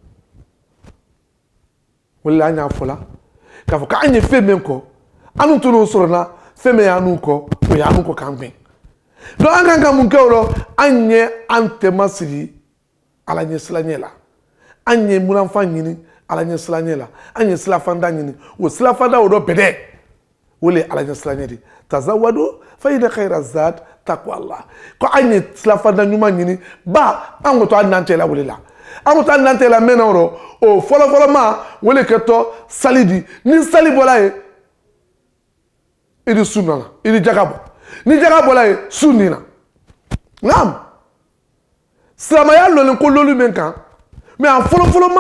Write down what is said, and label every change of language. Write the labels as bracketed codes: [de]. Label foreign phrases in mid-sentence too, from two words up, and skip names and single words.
[bm] o de la an y'a fɔ la k'a fɔ k'an ye fɛn min kɔ an tun n'o sɔrɔ n na fɛn min y'an kɔ o y'an kɔ k'an gbɛn donc an kan ka mun kɛ o la an ye an tɛma sigi ala ɲɛ silaɲɛ la an ye munafan ɲini ala ɲɛ silaɲɛ la an ye silafanda ɲini o silafanda o dɔ bɛdɛ o le ala ɲɛ silaɲɛ de [ar] تزودوا فإن خير الزاد التقوى [bm] ko an ye silafanda ɲuman ɲini ba an ko to an nan tɛla wele la an ko to an nan tɛla mɛn na o fɔlɔfɔlɔ ma wele kɛtɔ sali di ni sali bɔla ye i di sun nana i di jaga bɔ ni jaga bɔla ye sun nin na naam silamɛya lɔlen ko lolu min kan mais a fɔlɔfɔlɔ ma